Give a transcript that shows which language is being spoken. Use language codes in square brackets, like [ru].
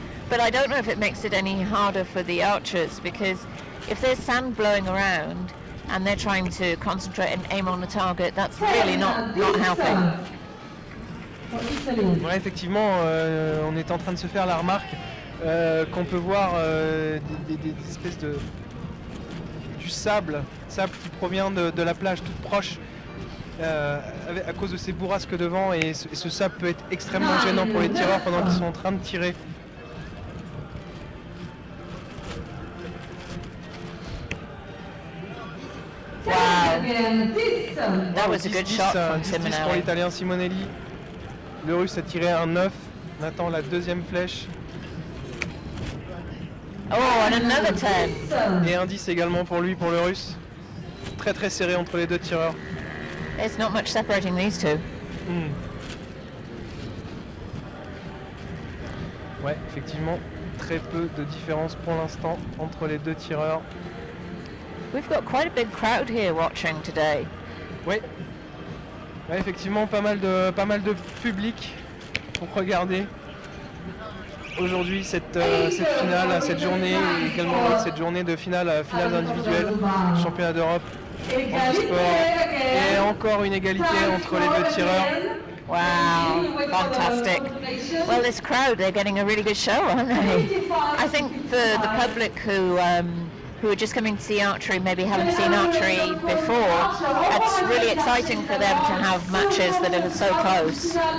[en] But I don't know if it makes it any harder for the archers, because if there's sand blowing around and they're trying to concentrate and aim on the target, that's really not helping. [fr] Ouais, effectivement, on est en train de se faire la remarque qu'on peut voir des espèces du sable qui provient de la plage toute proche à cause de ces bourrasques de vent, et ce sable peut être extrêmement gênant pour les tireurs pendant qu'ils sont en train de tirer. [en] Wow, that was a good shot from [fr] 10 pour [en] Simonelli. [fr] l'Italien Simonelli. Le Russe a tiré un 9. On attend la deuxième flèche. [en] Oh, and another 10. [fr] Et un 10 également pour lui, pour le Russe. Très très serré entre les deux tireurs. [en] There's not much separating these two. [fr] Ouais, effectivement, très peu de différence pour l'instant entre les deux tireurs. [en] We've got quite a big crowd here watching today. [fr] Ouais. Ouais, effectivement, pas mal de public pour regarder aujourd'hui cette finale, cette journée, et également cette journée de finale individuelle, championnat d'Europe en sport, et encore une égalité entre les deux tireurs. [en] Wow, fantastic. Well, this crowd, they're getting a really good show, aren't they? I think the public who are just coming to see archery, maybe haven't seen archery before, it's really exciting for them to have matches that are so close.